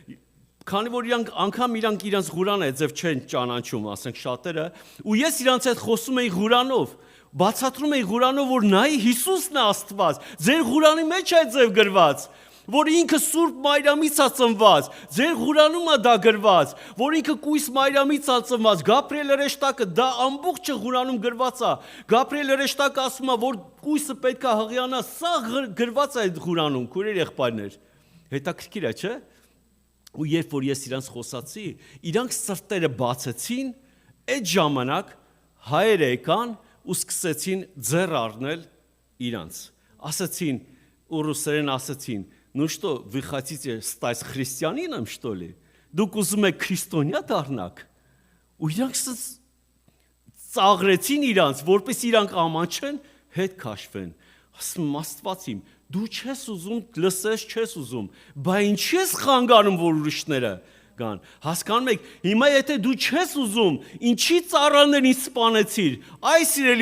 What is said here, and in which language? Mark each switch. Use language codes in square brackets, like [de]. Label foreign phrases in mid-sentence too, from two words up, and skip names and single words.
[hy] Քանի որ իրանք իրանց Ղուրանը ձև չեն ճանաչում, ասենք շատերը, ու ես իրանց հետ խոսում էի Ղուրանով, բացատրում էի Ղուրանով, որ նայի Հիսուսն է Աստված, ձեր Ղուրանի մեջ է ձև գրված, որ ինքը Սուրբ Մարիամից է ծնված, ձեր Ղուրանում է դա գրված, որ ինքը Կույս Մարիամից է ծնված, Գաբրիել հրեշտակը դա ամբողջը Ղուրանում գրված է, Գաբրիել հրեշտակը ասում է, որ Կույսը պետք է հղիանա, սա գրված է այդ Ղուրանում, քույրեր եղբայրներ, հետաքրքիր է, չէ՞։ Ու երբ որ ես իրանց խոսացի, իրանք սրտերը բացեցին, այդ ժամանակ հայերը եկան ու սկսեցին ձեռ առնել իրանց, ասացին ու ռուսերեն ասացին, [ru] ну что, вы хотите стать христианином, что ли? [hy] Դուք ուզում եք քրիստոնյա դառնաք։ Ու իրանք ծաղրեցին իրանց, որպես իրանք ամանչեն, հետ քաշվեն։ Ասում Աստված իմ, դու չես ուզում, լսես չես ուզում, բա ինչի ես խանգարում, որ ուրիշները գան։ Հասկանում եք, հիմա եթե դու չես ուզում, ինչի ծառաներին սպանեցիր, այ սիրելի